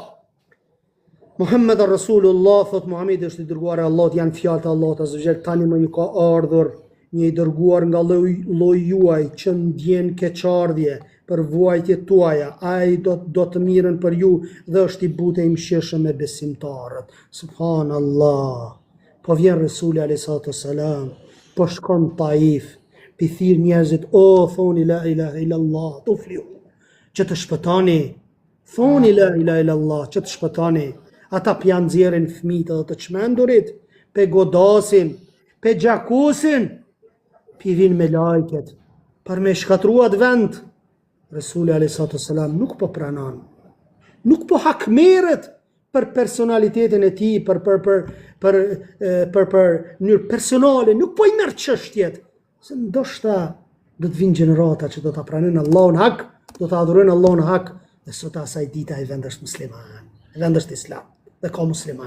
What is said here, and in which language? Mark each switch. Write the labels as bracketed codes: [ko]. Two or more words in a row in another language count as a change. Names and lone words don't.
[ar] محمد رسول الله, [sq] thot Muhamedi është i dërguar i Allahut, janë fjalët e Allahut [ar] عز وجل, [sq] tani më ju ka ardhur një i dërguar nga lloji juaj që ndjen keqardhje për vuajtjet tuaja, ai do të mirën për ju dhe është i butë i mëshirshëm me besimtarët. Subhanallah. Po vjen Resuli [ar] عليه الصلاة والسلام, [sq] po shkon Taif, pi thirr njerëzit, o thoni [ar] لا إله إلا الله تفلحوا, [sq] që të shpëtoni. Thoni [ar] لا إله إلا الله, [sq] që të shpëtoni. Ata pjan nxjerrin fëmijët edhe të çmendurit, pe godasin, pe gjakusin, pi vin me lajket, për me shkatruat vend. Resuli a.s. nuk po pranon, nuk po hakmeret për personalitetin e tij, për mënyrë personale, nuk po i merr çështjet, se ndoshta do të vinë gjenerata që do ta pranojnë Allahun hak, do ta adhurojnë Allahun hak, dhe sot asaj dita e vend është musliman, e vend është islam, dhe ka musliman.